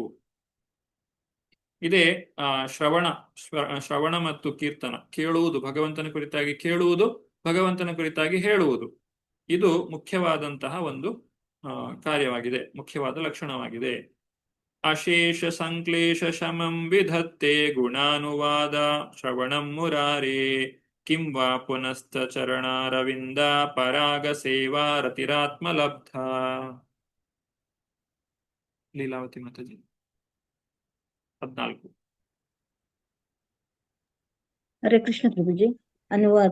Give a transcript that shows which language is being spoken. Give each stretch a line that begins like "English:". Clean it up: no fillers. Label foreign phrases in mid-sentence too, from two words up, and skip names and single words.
Kannada: ಇದೇ ಶ್ರವಣ ಮತ್ತು ಕೀರ್ತನ. ಕೇಳುವುದು, ಭಗವಂತನ ಕುರಿತಾಗಿ ಕೇಳುವುದು, ಭಗವಂತನ ಕುರಿತಾಗಿ ಹೇಳುವುದು, ಇದು ಮುಖ್ಯವಾದಂತಹ ಒಂದು ಕಾರ್ಯವಾಗಿದೆ, ಮುಖ್ಯವಾದ ಲಕ್ಷಣವಾಗಿದೆ.
Sanskrit: ಅಶೇಷ ಸಂಕ್ಲೇಶ ಶಮಂ ವಿಧತ್ತೆ ಗುಣಾನುವಾದ ಶ್ರವಣಂ ಮುರಾರೇ ಕಿಂ ವಾ ಪುನಸ್ತ ಚರಣಾರವಿಂದ ಪರಾಗ ಸೇವಾ ರತಿರಾತ್ಮಲಬ್ಧ.
Kannada: ಲೀಲಾವತಿ ಮಾತಾಜಿ 14. ಹರೇ ಕೃಷ್ಣ ಪ್ರಭುಜಿ. ಅನುವಾದ.